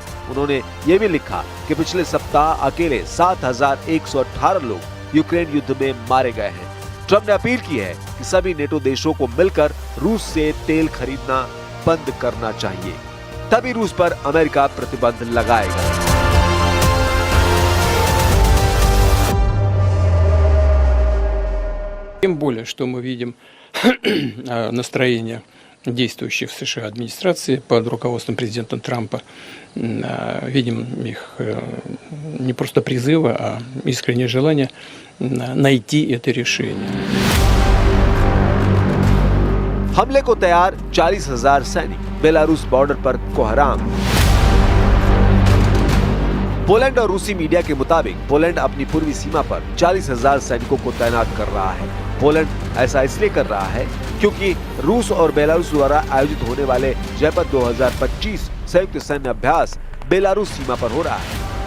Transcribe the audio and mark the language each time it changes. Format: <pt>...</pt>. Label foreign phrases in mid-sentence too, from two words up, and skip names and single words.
<hi>उन्होंने ये भी लिखा कि पिछले सप्ताह अकेले 7,118 लोग यूक्रेन युद्ध में मारे गए हैं। ट्रंप ने अपील की है कि सभी नेटो देशों को मिलकर रूस से तेल खरीदना बंद करना चाहिए, तभी रूस पर अमेरिका प्रतिबंध लगाएगा।</hi> <ru>Тем более, что мы видим настроение действующих в США администрации под руководством президента Трампа. Видим их не просто призывы, а искреннее желание найти это решение.</ru> <hi>हमले को तैयार 40,000 सैनिक बेलारूस बॉर्डर पर कोहराम। पोलैंड और रूसी मीडिया के मुताबिक पोलैंड अपनी पूर्वी सीमा पर 40,000 सैनिकों को तैनात कर रहा है। पोलैंड ऐसा इसलिए कर रहा है क्योंकि रूस और बेलारूस द्वारा आयोजित होने वाले जेपर्ड 2025 संयुक्त सैन्य अभ्यास बेलारूस सीमा पर हो रहा है।</hi>